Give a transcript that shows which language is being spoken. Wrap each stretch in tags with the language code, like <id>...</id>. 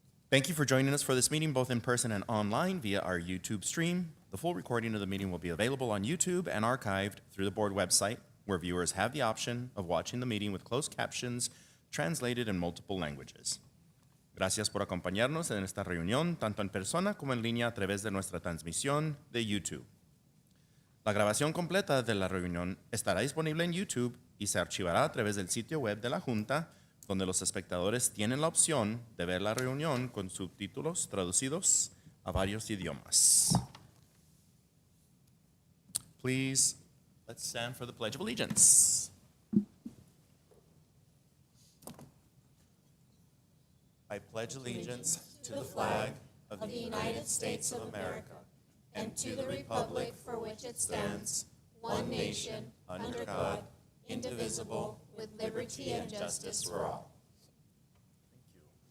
<en>Thank you for joining us for this meeting, both in person and online via our YouTube stream. The full recording of the meeting will be available on YouTube and archived through the board website, where viewers have the option of watching the meeting with closed captions translated in multiple languages.</en> <es>Gracias por acompañarnos en esta reunión, tanto en persona como en línea a través de nuestra transmisión de YouTube. La grabación completa de la reunión estará disponible en YouTube y se archivará a través del sitio web de la Junta, donde los espectadores tienen la opción de ver la reunión con subtítulos traducidos a varios idiomas.</es> <en>Please, let's stand for the Pledge of Allegiance. I pledge allegiance to the flag of the United States of America and to the republic for which it stands, one nation, under God, indivisible, with liberty and justice for all. Thank you.</en>